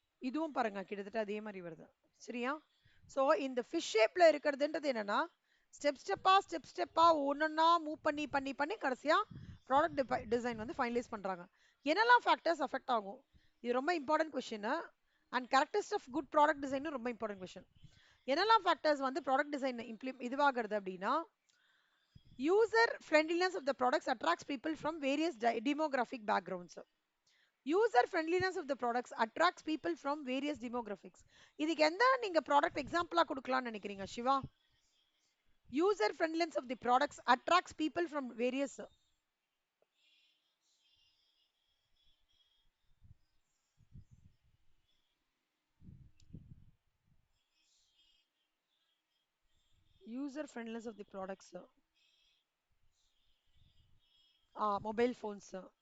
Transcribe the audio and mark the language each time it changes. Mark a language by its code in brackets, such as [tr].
[ta] இதுவும் பாருங்க கிட்டத்தட்ட அதே மாதிரி வருது. சரியா? ஸோ இந்த ஃபிஷ் ஷேப்ல இருக்கிறதுன்றது என்னன்னா, ஸ்டெப்பா ஒன்னொன்னா மூவ் பண்ணி பண்ணி பண்ணி கடைசியா ப்ராடக்ட் டிசைன் வந்து ஃபைனலைஸ் பண்றாங்க. என்னெல்லாம் ஃபேக்டர்ஸ் அஃபெக்ட் ஆகும், இது ரொம்ப important question. [en] and characteristics of good product design [ta] ரொம்ப இம்பார்ட்டன்ட் கொஸ்டின். என்னெல்லாம் ஃபேக்டர்ஸ் வந்து ப்ராடக்ட் டிசைன் இதுவாகிறது அப்படின்னா, [en] user friendliness of the products attracts people from various demographic backgrounds. User friendliness of the products attracts people from various demographics. [ta] இதுக்கு எந்த நீங்க product எக்ஸாம்பிளா கொடுக்கலாம்னு நினைக்கிறீங்க Siva? [en] user friendliness of the products attracts people from various. user friendliness of the products, mobile phones.